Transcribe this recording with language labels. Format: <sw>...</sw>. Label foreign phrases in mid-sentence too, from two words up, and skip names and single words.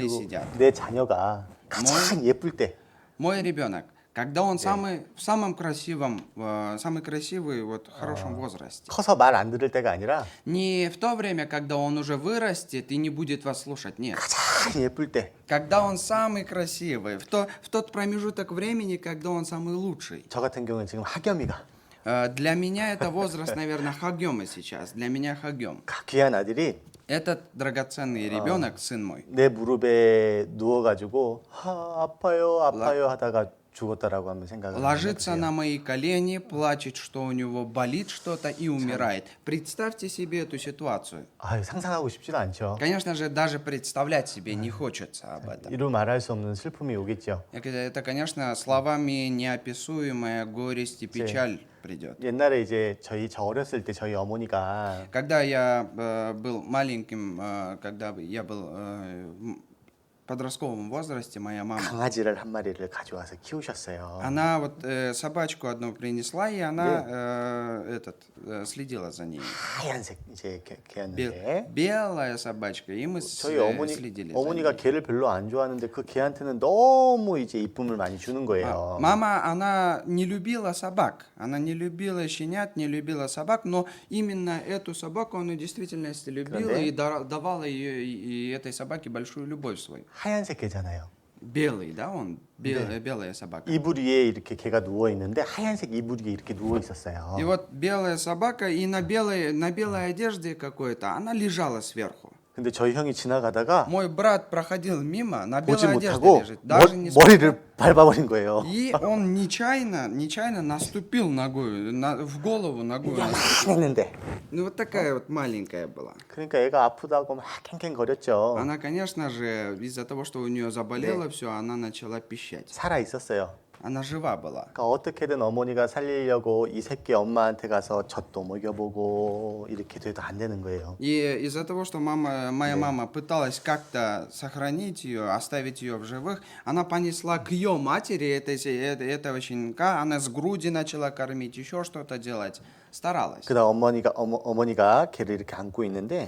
<ko>그리고</ko> <ru>сидят,</ru> <ko>내 자녀가 가장 예쁠 때</ko> <ru>мой ребенок, когда он в самом красивом, самый красивый, вот, в хорошем возрасте,</ru> <ko>커서 말 안 들을 때가 아니라</ko> <ru>не в то время, когда он уже вырастет и не будет вас слушать, нет.</ru> <ko>가장 예쁠 때</ko> <ru>Когда он самый красивый, в тот промежуток времени, когда он самый лучший.</ru> <ko>저 같은 경우는 지금 학염이가</ko> <ru>Для меня это возраст, наверное, хагема сейчас. Для меня хагем.</ru> <ko>귀한 아들이</ko> <ru>Этот драгоценный ребенок, сын мой,</ru> <ko>내 무릎에 누워가지고 아파요 아파요 하다가 죽었다라고 한번 생각을</ko> <ru>ложится</ru> <ko>해보세요.</ko> <ru>на мои колени, плачет, что у него болит что-то и умирает. Представьте себе эту ситуацию.</ru> <ko>아유, 상상하고 싶지도 않죠.</ko> <ru>Конечно же, даже представлять себе не хочется об этом.</ru> <ko>이루 말할 수 없는 슬픔이 오겠죠.</ko> <ru>Это, конечно, словами неописуемая горесть и печаль придет.</ru> <ko>옛날에 이제 저 어렸을 때 저희 어머니가</ko> <ru>Когда я был маленьким, когда я был в подростковом возрасте, моя мама,</ru> <ko>강아지를 한 마리를 가져와서 키우셨어요.</ko> <ru>она вот собачку одну принесла, и она следила за ней.</ru> <ko>하얀색 이제 개였는데</ko> <ru>Белая собачка, и мы</ru> <ko>저희</ko> <ru>следили за</ru> <ko>어머니가</ko> <ru>ней.</ru> <ko>개를 별로 안 좋아하는데 그 개한테는 너무 이제 이쁨을 많이 주는 거예요.</ko> <ru>Мама, она не любила собак, она не любила щенят, не любила собак, но именно эту собаку она в действительности любила</ru> <ko>그런데</ko> <ru>и давала ее и этой собаке большую любовь свою.</ru> <ko>하얀색 개잖아요.</ko> <ru>Белый, да, он белая собака.</ru> <ko>이불 위에 이렇게 개가 누워 있는데 하얀색 이불 위에 이렇게 누워 있었어요.</ko> <ru>И вот белая собака и на белой одежде какой-то, она лежала сверху.</ru> <ko>근데 저희 형이 지나가다가</ko> <ru>Мой брат проходил мимо, на</ru> <ko>보지</ko> <ru>белой одежде</ru> <ko>못하고</ko> <ru>лежит, даже не смотрел.</ru> <ko>머리를 밟아버린 거예요.</ko> <ru>И он нечаянно наступил ногой, в голову ногой.</ru> <ko>했는데</ko> <ru>Ну вот такая вот маленькая была.</ru> <ko>그러니까 애가 아프다고 막 캥캥거렸죠.</ko> <ru>Она, конечно же, из-за того, что у нее заболело все, она начала пищать.</ru> <ko>살아 있었어요.</ko> <ru>Она жива была.</ru> <ko>그러니까 어떻게든 어머니가 살리려고 이 새끼 엄마한테 가서 젖도 먹여보고 이렇게 돼도 안 되는 거예요.</ko> <ru>И из-за того, что моя мама пыталась как-то сохранить ее, оставить ее в живых, она понесла к ее матери этого щенка, она с груди начала кормить, еще что-то делать, старалась.</ru> <ko>그다음 어머니가 걔를 이렇게 안고 있는데</ko>